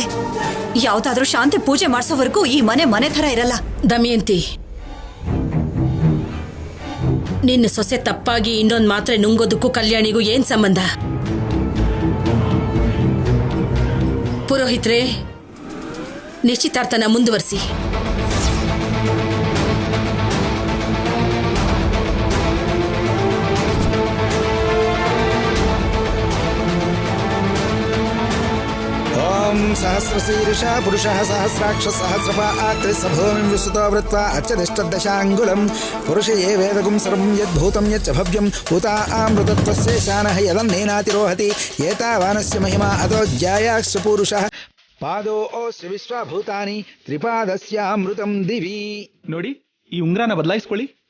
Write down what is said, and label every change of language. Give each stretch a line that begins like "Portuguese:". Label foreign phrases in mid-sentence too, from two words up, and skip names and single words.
Kannada: ಯಾವ್ದಾದ್ರೂ ಶಾಂತಿ ಪೂಜೆ ಮಾಡಿಸೋವರೆಗೂ ಈ ಮನೆ ತರ ಇರಲ್ಲ. ದಮಯಂತಿ, ನಿನ್ನ ಸೊಸೆ ತಪ್ಪಾಗಿ ಇನ್ನೊಂದು ಮಾತ್ರೆ ನುಂಗೋದಕ್ಕೂ ಕಲ್ಯಾಣಿಗೂ ಏನ್ ಸಂಬಂಧ? ಪುರೋಹಿತ್ರೆ, ನಿಶ್ಚಿತಾರ್ಥನ ಮುಂದುವರಿಸಿ.
Sanskrit: सहस्रशीर्ष पुरुषः सहस्राक्ष सहस्रपात्रिसभूमिं विस्तृतो वृत्वा अर्चतिष्ठदशाङ्गुलं पुरुष ये वेदगुं सर्वं यद्भूतं यच्च भव्यं भूतामृतत्वस्य शानः यदन्नेनातिरोहति एतावानस्य महिमा अतो ज्यायास्य पुरुषः पादोऽस्य विश्वभूतानि त्रिपादस्यामृतं दिवि.
Kannada: ನೋಡಿ, ಈ ಉಂಗ್ರನ ಬದಲಾಯಿಸ್ಕೊಳ್ಳಿ.